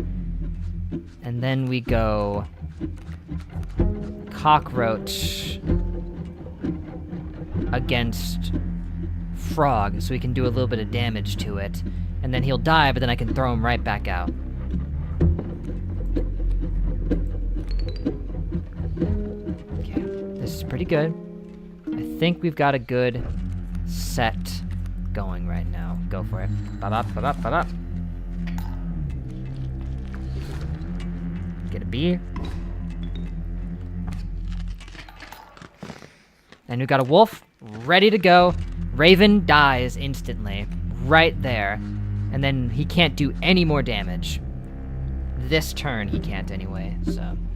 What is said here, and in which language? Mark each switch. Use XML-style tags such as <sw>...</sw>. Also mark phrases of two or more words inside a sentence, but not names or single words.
<en>And then we go cockroach against frog, so we can do a little bit of damage to it. And then he'll die, but then I can throw him right back out. Okay, this is pretty good. I think we've got a good set going right now. Go for it. Ba-bop, ba-bop, ba-bop. Get a B. And we've got a wolf ready to go. Raven dies instantly. Right there. And then he can't do any more damage. This turn he can't anyway, so.</en>